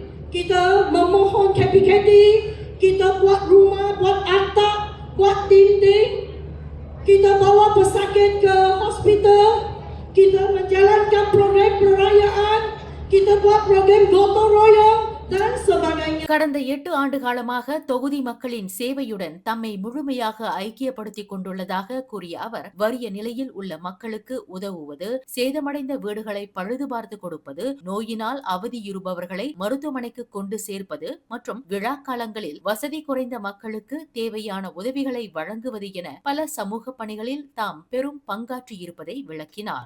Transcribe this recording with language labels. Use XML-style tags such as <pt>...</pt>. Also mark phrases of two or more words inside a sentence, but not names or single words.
<ms>Kita memohon KPKT, kita buat rumah, buat atap, buat dinding. Kita bawa pesakit ke hospital. Kita menjalankan program perayaan. Kita buat program gotong royong dan sebagainya.</ms> <ta>கடந்த 8 ஆண்டு காலமாக தொகுதி மக்களின் சேவையுடன் தம்மை முழுமையாக ஐக்கியப்படுத்திக் கொண்டுள்ளதாக கூறிய அவர், வறிய நிலையில் உள்ள மக்களுக்கு உதவுவது, சேதமடைந்த வீடுகளை பழுது பார்த்து கொடுப்பது, நோயினால் அவதியுறுபவர்களை மருத்துவமனைக்கு கொண்டு சேர்ப்பது மற்றும் விழா காலங்களில் வசதி குறைந்த மக்களுக்கு தேவையான உதவிகளை வழங்குவது என பல சமூக பணிகளில் தாம் பெரும் பங்காற்றியிருப்பதை விளக்கினார்.</ta>